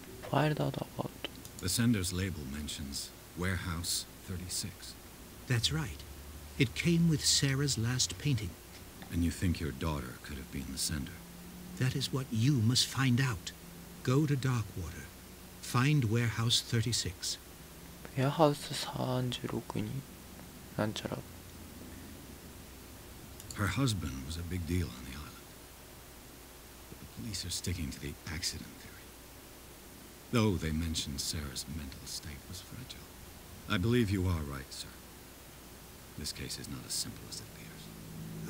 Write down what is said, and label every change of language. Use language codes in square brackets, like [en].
[en] Find out about. The sender's label mentions Warehouse 36. That's right. It came with Sarah's last painting. And you think your daughter could have been the sender? That is what you must find out. Go to Darkwater. Find Warehouse 36. [ja] ウェアハウス36になんちゃら。 [en] Her husband was a big deal on the island. But the police are sticking to the accident theory. Though they mentioned Sarah's mental state was fragile. I believe you are right, sir. This case is not as simple as it appears.